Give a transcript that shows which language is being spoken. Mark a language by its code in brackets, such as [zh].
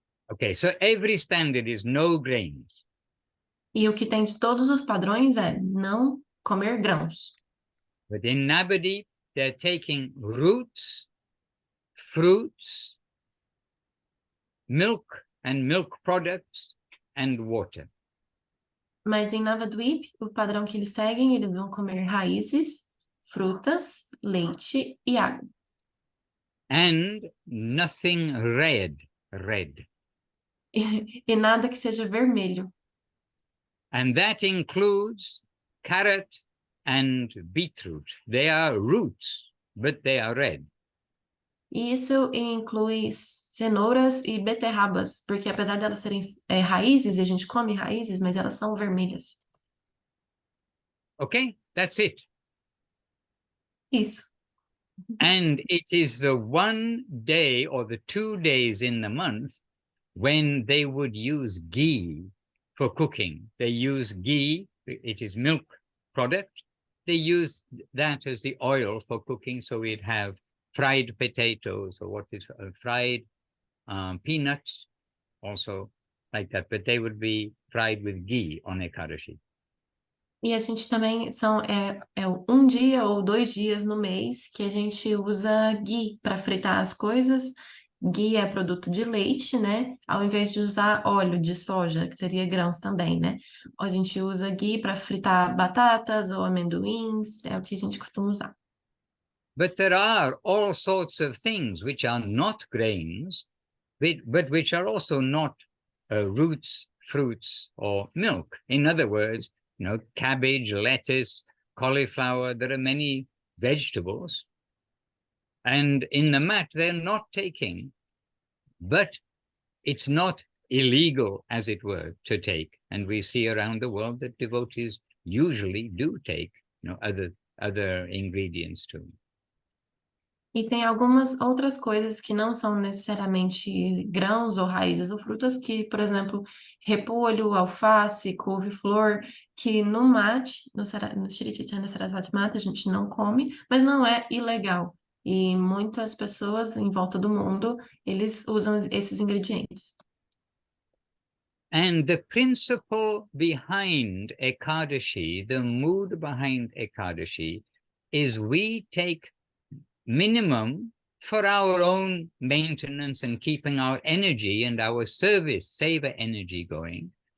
[en] Okay, so every standard is no grains. [pt] E o que tem de todos os padrões é não comer grãos. [en] But in Navadi, they're taking roots, fruits, milk and milk products, and water. [pt] Mas em Navadvip, o padrão que eles seguem, eles vão comer raízes, frutas, leite e água. [en] And nothing red. [pt] E nada que seja vermelho. [en] And that includes carrot and beetroot. They are roots, but they are red. [pt] E isso inclui cenouras e beterrabas, porque apesar de elas serem raízes, e a gente come raízes, mas elas são vermelhas. [en] Okay, that's it. [pt] Isso. [en] And it is the one day or the 2 days in the month when they would use ghee for cooking. They use ghee, it is milk product. They use that as the oil for cooking, so we'd have fried potatoes or what is fried peanuts, also like that, but they would be fried with ghee on Ekadashi. [pt] E a gente também um dia ou 2 dias no mês que a gente usa ghee para fritar as coisas. Ghee é produto de leite, né? Ao invés de usar óleo de soja, que seria grãos também, né? A gente usa ghee para fritar batatas ou amendoins, é o que a gente costuma usar. [en] But there are all sorts of things which are not grains, but which are also not roots, fruits, or milk. In other words, cabbage, lettuce, cauliflower, there are many vegetables. And in the mat, they're not taking but it's not illegal, as it were, to take. And we see around the world that devotees usually do take, other ingredients too. [pt] E tem algumas outras coisas que não são necessariamente grãos ou raízes ou frutas, que, por exemplo, repolho, alface, couve-flor, que no mate, no Shri Chaitanya Sarasvati Mata, a gente não come, mas não é ilegal. E muitas pessoas em volta do mundo, eles usam esses ingredientes. [en] And the principle behind Ekadashi, the mood behind Ekadashi, is we take minimum for our own maintenance and keeping our energy and our service, seva energy going.